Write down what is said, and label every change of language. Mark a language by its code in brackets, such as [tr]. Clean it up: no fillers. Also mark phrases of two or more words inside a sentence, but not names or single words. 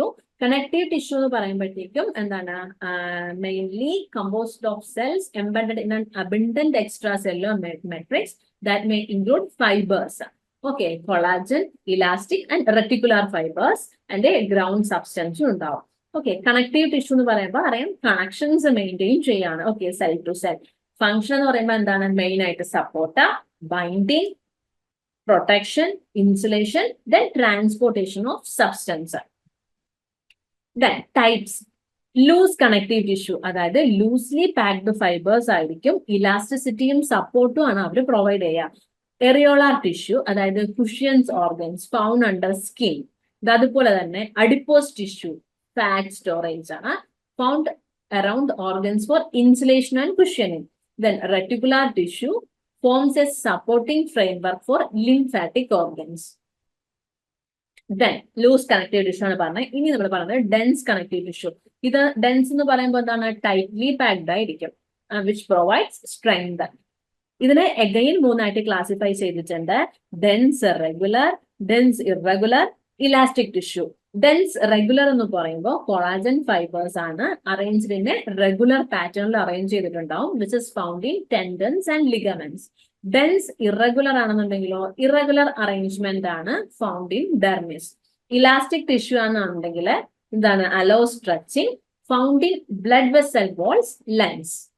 [en] connective tissue [ml] എന്ന് പറയുമ്പോഴത്തേക്കും എന്താണ്? [en] mainly composed of cells embedded in an abundant extra cellular matrix that may include fibers. okay, collagen, elastic and reticular fibers and a ground substance ഉണ്ടാവും. okay, connective tissue [ml] എന്ന് പറയുമ്പോൾ അറിയാം [en] connections maintain ചെയ്യാണ്. okay, cell to cell. function [ml] എന്ന് പറയുമ്പോൾ എന്താണ്? [en] മെയിൻ ആയിട്ട് support, binding, protection, insulation, then transportation of substance. Then types. loose connective tissue, അതായത് loosely packed fibers ആയിരിക്കും, elasticity support [ml] ആണ് അവർ [en] പ്രൊവൈഡ് ചെയ്യുക. areolar tissue, അതായത് cushions organs found under skin. [ml] അതുപോലെ തന്നെ [en] adipose tissue, fat storage ആണ്, found around organs for insulation and cushioning. then reticular tissue forms a supporting framework for lymphatic organs. Then loose connective tissue [ml] ആണ് പറഞ്ഞത്. ഇനി നമ്മൾ പറയുന്നത് [en] dense connective tissue. [ml] ഇത് dense എന്ന് പറയുമ്പോൾ എന്താണ്? [en] tightly packed [ml] ആയിരിക്കും, [en] which provides strength. [ml] ഇതിനെ again 3 ആയിട്ട് ക്ലാസിഫൈ ചെയ്തിട്ടുണ്ട്. [en] dense regular, dense irregular, elastic tissue. dense regular [ml] എന്ന് പറയുമ്പോൾ [en] collagen fibers ആണ്, arranged in a regular pattern arrange ചെയ്തിട്ടുണ്ടാവും, which is found in tendons and ligaments. dense irregular ആണെന്നുണ്ടെങ്കിലോ irregular arrangement ആണ്, found in dermis. elastic tissue [ml] ആണെന്നുണ്ടെങ്കിൽ എന്താണ്? [en] allow stretching, found in blood vessel walls, lens.